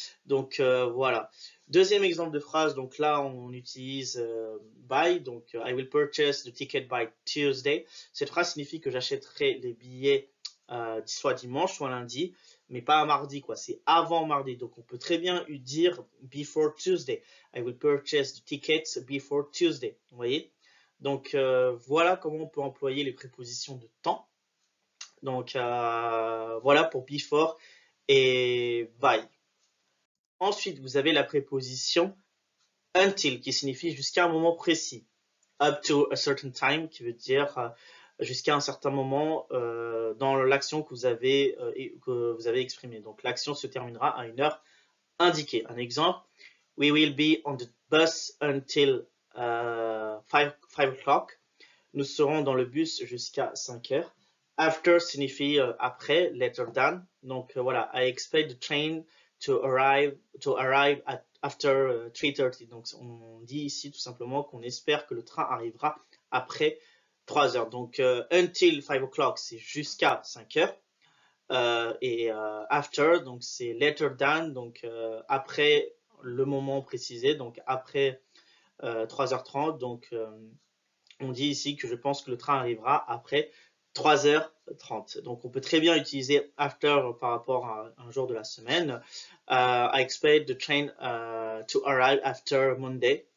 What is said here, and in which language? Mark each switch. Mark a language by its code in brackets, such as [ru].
[fr] Donc voilà. Deuxième exemple de phrase, donc là on utilise by, donc [en] I will purchase the ticket by Tuesday. [fr] Cette phrase signifie que j'achèterai les billets soit dimanche, soit lundi, mais pas à mardi, quoi. C'est avant mardi. Donc on peut très bien dire [en] before Tuesday. I will purchase the tickets before Tuesday. [fr] Vous voyez? Donc voilà comment on peut employer les prépositions de temps. Donc voilà pour before et by. Ensuite, vous avez la préposition until qui signifie jusqu'à un moment précis. [en] Up to a certain time [fr] qui veut dire jusqu'à un certain moment dans l'action que vous avez exprimée. Donc l'action se terminera à une heure indiquée. Un exemple, [en] we will be on the bus until 5 o'clock. [fr] Nous serons dans le bus jusqu'à 5 heures. After signifie après, [en] later than. [fr] Donc voilà, [en] I expect the train to arrive after 3:30. [fr] Donc on dit ici tout simplement qu'on espère que le train arrivera après 3 heures. Donc [en] until 5 o'clock, [fr] c'est jusqu'à 5 heures. Et after, donc c'est [en] later than, [fr] donc après le moment précisé, donc après 3h30. Donc on dit ici que je pense que le train arrivera après 3h30. Donc on peut très bien utiliser after par rapport à un jour de la semaine. [en] I expect the train to arrive after Monday.